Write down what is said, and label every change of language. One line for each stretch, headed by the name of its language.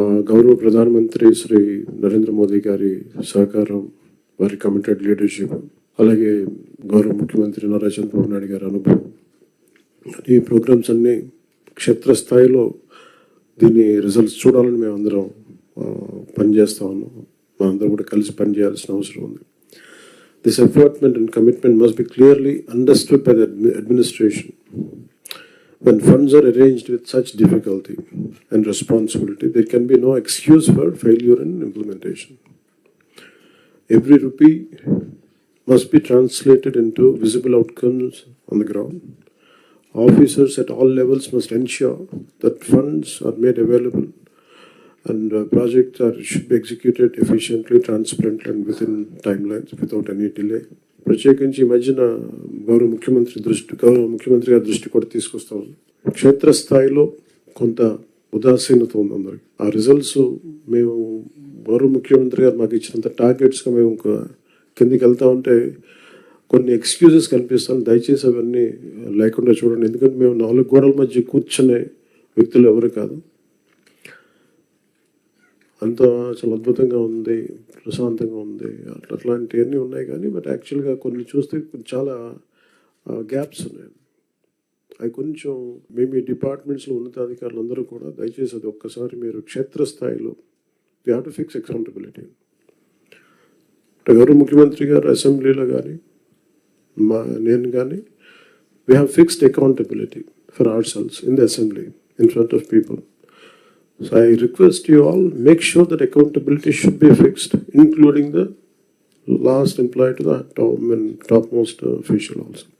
Telugu: గౌరవ ప్రధానమంత్రి శ్రీ నరేంద్ర మోదీ గారి సహకారం, వారి కమిటెడ్ లీడర్షిప్, అలాగే గౌరవ ముఖ్యమంత్రి నారా చంద్రబాబు నాయుడు గారి అనుభవం, ఈ ప్రోగ్రామ్స్ అన్నీ క్షేత్రస్థాయిలో దీని రిజల్ట్స్ చూడాలని మేము అందరం పనిచేస్తూ ఉన్నాం. మనందరం కూడా కలిసి పనిచేయాల్సిన అవసరం ఉంది.
English: This effort and commitment must be clearly understood by the administration. When funds are arranged with such difficulty and responsibility, there can be no excuse for failure in implementation. Every rupee must be translated into visible outcomes on the ground. Officers at all levels must ensure that funds are made available and projects should be executed efficiently, transparently and within timelines without any delay.
Telugu: ప్రత్యేకించి ఈ మధ్యన గౌరవ ముఖ్యమంత్రి గారి దృష్టి కూడా తీసుకొస్తాం. క్షేత్రస్థాయిలో కొంత ఉదాసీనత ఉంది అందరికి. ఆ రిజల్ట్స్ మేము గౌరవ ముఖ్యమంత్రి గారు మాకు ఇచ్చినంత టార్గెట్స్గా మేము కిందికి వెళ్తా ఉంటే కొన్ని ఎక్స్క్యూజెస్ కనిపిస్తాను. దయచేసి అవన్నీ లేకుండా చూడండి. ఎందుకంటే మేము 4 గోడల మధ్య కూర్చునే వ్యక్తులు ఎవరు కాదు. అంతా చాలా అద్భుతంగా ఉంది, ప్రశాంతంగా ఉంది, అట్లాంటివన్నీ ఉన్నాయి. కానీ బట్ యాక్చువల్గా కొన్ని చూస్తే చాలా గ్యాప్స్ ఉన్నాయి. అవి కొంచెం మేము ఈ డిపార్ట్మెంట్స్లో ఉన్నతాధికారులు అందరూ కూడా దయచేసి అది ఒక్కసారి మీరు క్షేత్రస్థాయిలో
English: We have to fix accountability.
Telugu: గౌరవ ముఖ్యమంత్రి గారు అసెంబ్లీలో కానీ నేను కానీ
English: We have fixed accountability for ourselves in the assembly in front of people. So I request you all, make sure that accountability should be fixed, including the last employee to the topmost official also.